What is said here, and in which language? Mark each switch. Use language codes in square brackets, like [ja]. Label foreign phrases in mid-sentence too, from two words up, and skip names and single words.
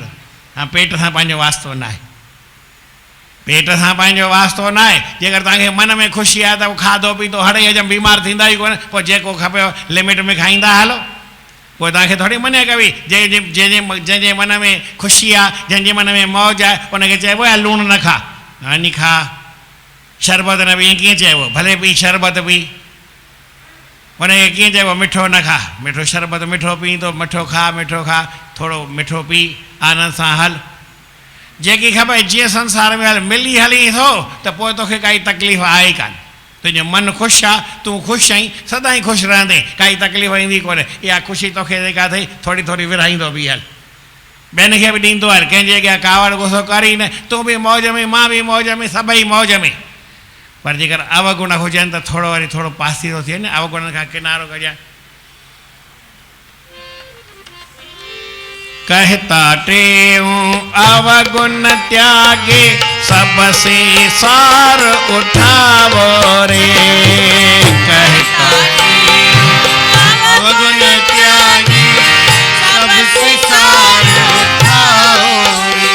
[sd] हा, पेट सां पंहिंजो वास्तो न आहे, पेट सां पंहिंजो वास्तो न आहे। जेकर तव्हांखे मन में ख़ुशी आहे त उहो खाधो पीतो हड़े हजम, बीमार थींदा ई कोन। पोइ जेको खपे लिमिट में खाईंदा हलो, पोइ तव्हांखे थोरी मञे कबी। जंहिंजे मन में ख़ुशी आहे, जंहिंजे मन में मौज आहे, उनखे चइबो आहे लूणु न खा, हनी खा, शरबत न पी। कीअं चइबो, भले पी शरबत पी, उनखे कीअं चइबो मिठो न खा, मिठो शरबत मिठो पींदो, मिठो खा, थोरो मिठो पी, आनंद सां हल। जेकी ख़बर जीअं संसार में हल मिली हली थो त पोइ तोखे काई तकलीफ़ आहे ई कान। तुंहिंजो मन ख़ुशि आहे, तूं ख़ुशि आहीं, सदाईं ख़ुशि रहंदे, काई तकलीफ़ ईंदी कोन्हे। इहा ख़ुशी तोखे जेका अथई थोरी थोरी विरहाईंदो बि हल, ॿियनि खे बि ॾींदो हल, कंहिंजे अॻियां कावड़ गुसो कर ई न। तूं बि मौज में, मां बि मौज में, सभई मौज में। पर जेकर अवगुण हुजनि त थोरो वरी थोरो पासीरो थिए न, अवगुणनि खां किनारो कजांइ। [hi] कहता टेऊं अवगुण त्यागे सबसे सार उठावो रे। कहता अवगुण त्यागे सबसे सार उठावो रे।